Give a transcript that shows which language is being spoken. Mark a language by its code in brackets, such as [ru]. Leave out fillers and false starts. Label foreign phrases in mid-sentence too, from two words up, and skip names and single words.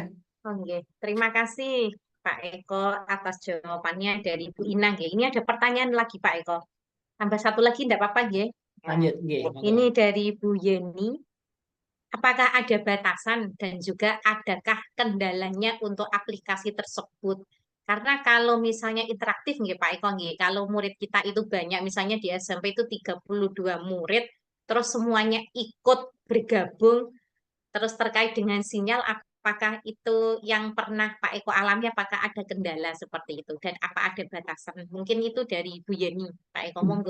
[id] Oke, terima kasih Pak Eko atas jawabannya dari Bu Inang. Ini ada pertanyaan lagi Pak Eko. Tambah satu lagi enggak apa-apa ya? Lanjut, Ini dari Bu Yeni. Apakah ada batasan dan juga adakah kendalanya untuk aplikasi tersebut? Karena kalau misalnya interaktif nggih Pak Eko nggih, kalau murid kita itu banyak, misalnya di SMP itu 32 murid, terus semuanya ikut bergabung, terus terkait dengan sinyal, apakah itu yang pernah Pak Eko alami, apakah ada kendala seperti itu? Dan apa ada batasan? Mungkin itu dari Bu Yeni, Pak Eko, monggo